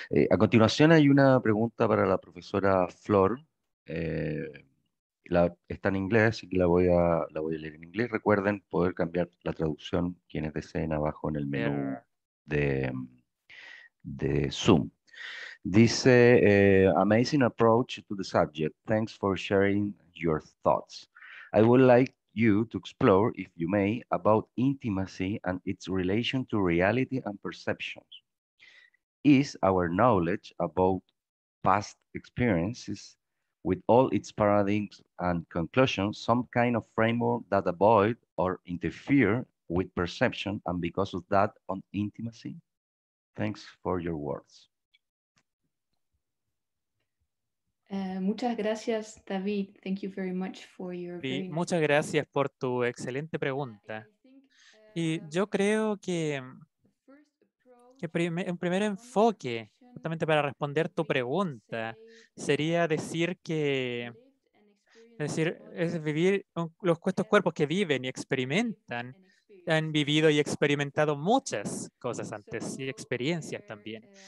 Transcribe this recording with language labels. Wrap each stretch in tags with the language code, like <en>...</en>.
<es>A continuación hay una pregunta para la profesora Flor. Está en inglés, así que la voy a leer en inglés. Recuerden poder cambiar la traducción quienes deseen abajo en el menú de Zoom. Dice,</es> <en>amazing approach to the subject. Thanks for sharing your thoughts. I would like you to explore, if you may, about intimacy and its relation to reality and perceptions. Is our knowledge about past experiences, with all its paradigms and conclusions, some kind of framework that avoid or interfere with perception, and because of that, on intimacy? Thanks for your words.</en> <es>Muchas gracias, David.</es> <en>Thank you very much for your very nice</en> <es>Muchas gracias por tu excelente pregunta. Y yo creo que un primer enfoque, justamente para responder tu pregunta, sería decir que, es vivir estos cuerpos que viven y experimentan, han vivido y experimentado muchas cosas antes y experiencias también.</es>